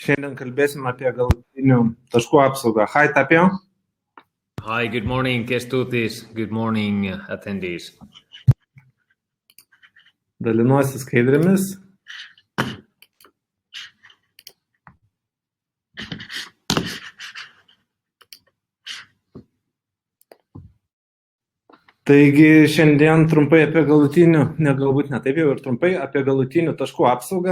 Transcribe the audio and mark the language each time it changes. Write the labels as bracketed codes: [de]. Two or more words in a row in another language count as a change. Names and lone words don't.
[lt] Šiandien kalbėsim apie galutinių taškų apsaugą. [en] Hi, Tapio. Hi, good morning, Kestutis. Good morning, attendees. [lt] Dalinuosi skaidrėmis. Taigi šiandien trumpai apie galutinių, galbūt ne taip jau ir trumpai, apie galutinių taškų apsaugą.